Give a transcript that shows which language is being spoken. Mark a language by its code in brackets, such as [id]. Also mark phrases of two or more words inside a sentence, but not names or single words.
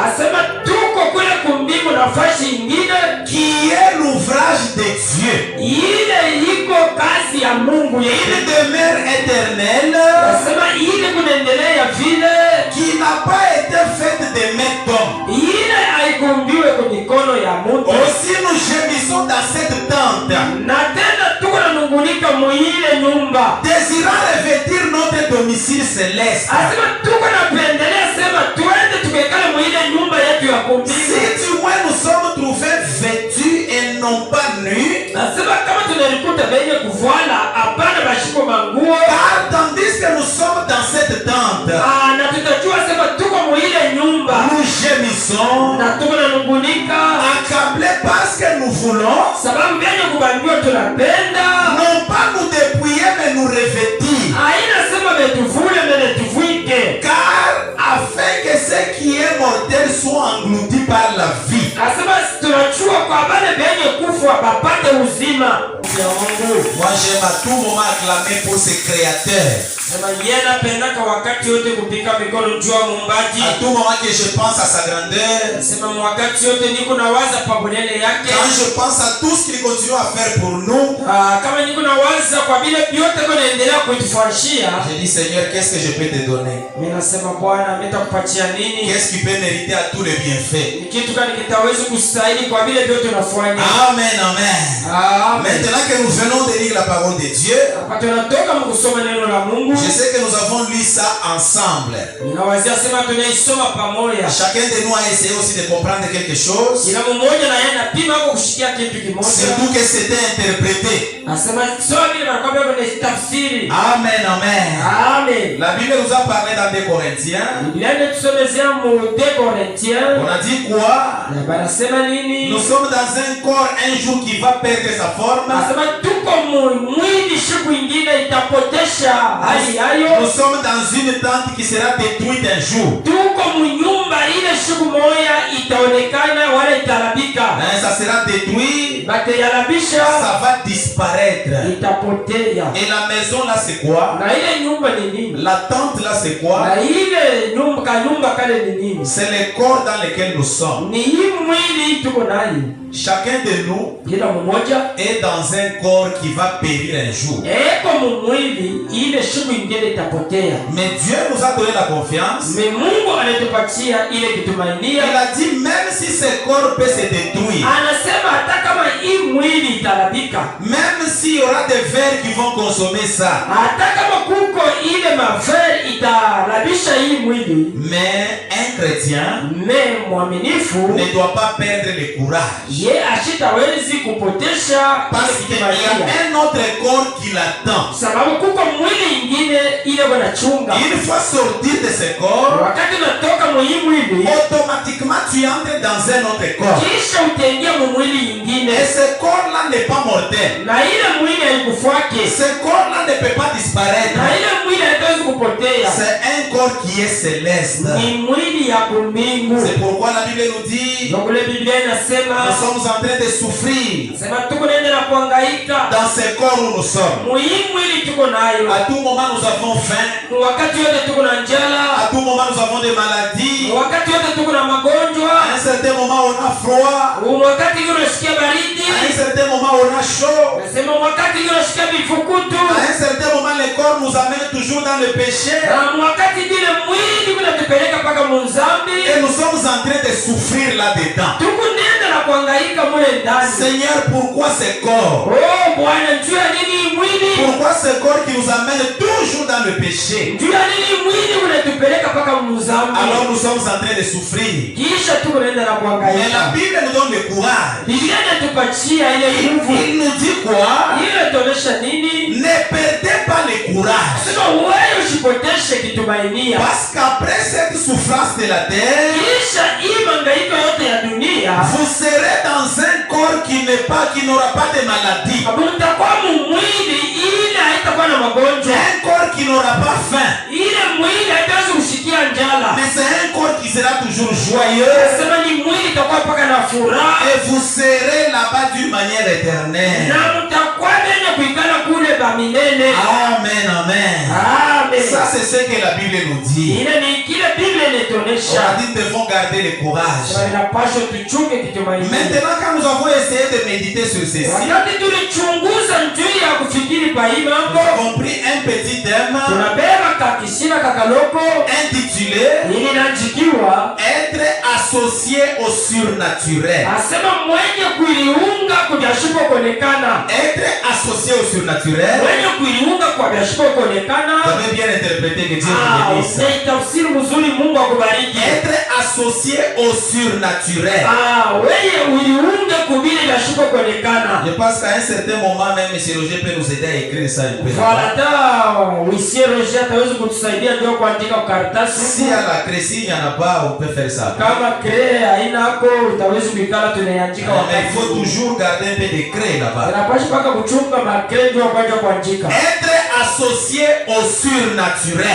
[fr] qui est l'ouvrage de Dieu, une demeure éternelle qui n'a pas été faite de main d'homme. Aussi nous gémissons dans cette tente [sw] ile nyumba, [fr] désirant revêtir notre domicile céleste. [sw] asema tuko napendelea sema tuende tukekale mwile nyumba yetu ya kumbingu. [fr] Si du moins nous sommes trouvés vêtus et non pas nus, [sw] Asema kama tunalikuta benye kuvala hapana bashiko manguo, [fr] car tandis que nous sommes dans cette tente, [sw] na tutajua sema tuko mwile nyumba [fr] nous gémissons, [sw] na tuko nanungunika [fr] accablés parce que nous voulons [sw] sababu benye kubambiwa tunapenda, [fr] non pas nous dépouiller mais nous revêtir, [sw] haina sema betuvule mbele tuvike, [fr] car afin que ce qui est mortel soit englouti par la vie. [sw] asema tunachua kwa bale benye kufa bapate uzima ya Mungu. [fr] Moi j'aime à tout moment acclamer pour ce créateur. [sw] Sema yeye anapendaka wakati yote kupika mikono juu ya Muumbaji. [fr] À tout moment que je pense à sa grandeur, [sw] Sema wakati yote niko nawaza pa bonele yake. [fr] quand je pense à tout ce qu'il continue à faire pour nous, [sw] Kama niko nawaza kwa vile vyote kunaendelea kutufanyia, [fr] je dis Seigneur, qu'est-ce que je peux te donner? [sw] mimi nasema Bwana nitakupatia nini? [fr] Qu'est-ce qui peut mériter à tous les bienfaits? [sw] Ni kitu gani kitaweza kustahili kwa vile vyote tunafanya? Amen, amen. Amen. [fr] Maintenant que nous venons de lire la parole de Dieu, [sw] Hapa tunatoka mkusoma neno la Mungu. [fr] je sais que nous avons lu ça ensemble. [sw] Ninawazia sema tunaisoma pamoja. [fr] Chacun de nous a essayé aussi de comprendre quelque chose, [sw] Kila mmoja na yeye anapima kwa kushikia kitu kimoja. [fr] surtout que c'était interprété. [sw] Nasema sio vile wanakwambia kuna tafsiri. Amen, amen. Amen. [fr] La Bible nous a parlé dans 2 Corinthiens. [sw] Biblia inatusomezea mu 2 Corinthiens. [fr] On a dit quoi? [sw] Na banasema nini? [fr] Nous sommes dans un corps un jour qui va perdre sa forme. [sw] Nasema tuko mwili siku ingine itapotesha hali hayo. [fr] Nous sommes dans une tente qui sera détruite un jour. [sw] Tuko mnyumba ile siku moja itaonekana wala itarabika. [fr] Ça sera détruit. [sw] Batayarabisha. [fr] Ça va disparaître. [sw] Itapotea. [fr] Et la maison là c'est quoi? [sw] Na ile nyumba ni nini? [fr] La tente là c'est quoi? [sw] Na ile nyumba kale ni nini? [fr] C'est le corps dans lequel nous sommes. [sw] Ni hii mwili tuko nayo. [fr] Chacun de nous [sw] Kila mmoja [fr] est dans un corps qui va périr un jour. [sw] eko mwili ile siku ingine itapotea. [fr] Mais Dieu nous a donné la confiance. [sw] Mais Mungu anatupatia ile kitumainia. [fr] Il a dit même si ce corps peut se détruire, [sw] Anasema hata kama hii mwili itarabika, [fr] même s'il y aura des vers qui vont consommer ça, [sw] hata kama kuko ile maferi itarabisha hii mwili, [fr] mais un chrétien [sw] mwaminifu [fr] ne doit pas perdre le courage. [sw] ye ashitawezi kupotesha [fr] Parce qu'il y a un autre corps qui l'attend. [sw] sababu kuko mwili ingine ile wanachunga. [fr] Une fois sortir de ce corps, [sw] Wakati unatoka mwili mwili, [fr] automatiquement tu entres dans un autre corps. [sw] kisha utaingia mwili ingine, [fr] Et ce corps-là n'est pas mortel. [sw] na ile mwili haikufuake, [fr] Ce corps-là ne peut pas disparaître. [sw] na ile mwili haitawezi kupotea. [fr] C'est un corps qui est céleste. [sw] Ni mwili ya kumbingu. [fr] C'est pourquoi la Bible nous dit, Donc le [sw] Biblia [fr] nous [sw] inasema [fr] sommes en train de souffrir [sw] sema tuko nende na kuhangaika [fr] dans ce corps où nous sommes. [sw] mwili tuko nayo. [fr] À tout moment nous avons faim. [sw] Wakati yote tuko na njala, [fr] À tout moment nous avons des maladies. [sw] wakati yote tuko na [fr] À [sw] magonjwa, [fr] un certain moment on a froid. [sw] wakati unasikia baridi, [fr] À un certain moment on a chaud. [sw] nasema wakati unasikia vifukutu, [fr] À un certain moment le corps nous amène toujours dans le péché. [sw] na wakati vile mwili unatupeleka mpaka munzambi, [fr] Et nous sommes en train de souffrir là-dedans. [sw] tuko nenda na kuhangaika mule ndani. [fr] Seigneur, pourquoi ce corps? [sw] Oh Bwana, juu ya nini mwili? [fr] Pourquoi ce corps qui nous amène toujours dans le péché? [sw] Juu ya nini mwili unatupeleka mpaka munzambi? [fr] Alors nous sommes en train de souffrir. [sw] Kisha tuko nenda na [fr] Mais la [sw] kuhangaika. [fr] Bible nous donne le courage. [sw] Biblia inatupatia ile nguvu. [fr] Il nous dit quoi? [sw] Ile tuonesha nini? [fr] Ne perdez pas le courage. [sw] Sema wewe usipoteshe kitumainia. [fr] Parce qu'après cette souffrance de la terre, [sw] Kisha hii mangaiko yote ya dunia, [fr] vous serez dans un corps qui n'aura pas de maladie. [sw] mtakuwa mwili ile haitakuwa na magonjwa. [fr] Un corps qui n'aura pas faim. [sw] Ile mwili haitawezi kushikia njala. [fr] Mais c'est un corps qui sera toujours joyeux. [sw] Sema ni mwili itakuwa paka na furaha. [fr] Et vous serez là-bas d'une manière éternelle. [sw] Na mtakuwa wenye kuikala kule bamilele. Amen, amen. Amen. [fr] Ça c'est ce que la Bible nous dit. [sw] Ile ni kile Biblia [fr] On [sw] inatuonesha. [fr] a dit nous devons garder le courage. [sw] Tunapaswa tuchunge kitumainia. [fr] Maintenant quand nous avons essayé de méditer sur ceci, [sw] Wakati tulichunguza njia ya kufikiri kwa hii [fr] nous [sw] mambo, [fr] avons pris un petit thème [sw] tunabeba Ishina kakaloko [fr] intitulé Être associé au surnaturel. [sw] Asema mwenye kuiunga kwa biashara kuonekana. [fr] Être associé au surnaturel. [sw] Mwenye kuiunga kwa biashara kuonekana. [fr] Vous avez bien interprété que Dieu vous bénisse. [sw] Tafsiri mzuri, Mungu akubariki. [fr] Être associé au surnaturel. [sw] Wewe uiunge kwa vile biashara kuonekana. [fr] Je pense qu'à un certain moment même M. Roger peut nous aider à écrire ça un peu. Voilà, monsieur [sw] Roger ataweza kutusaidia ndio kuandika karatasi. [fr] Si à la création il n'y en a pas, on peut faire ça. [sw] Kama crée haina hapo utaweza kuikala tunaandika wakati. [fr] Mais il faut toujours garder un peu de craie là-bas. [sw] Tunapaswa paka kuchunga macrée ndio kwanza kuandika. [fr] Être associé au surnaturel.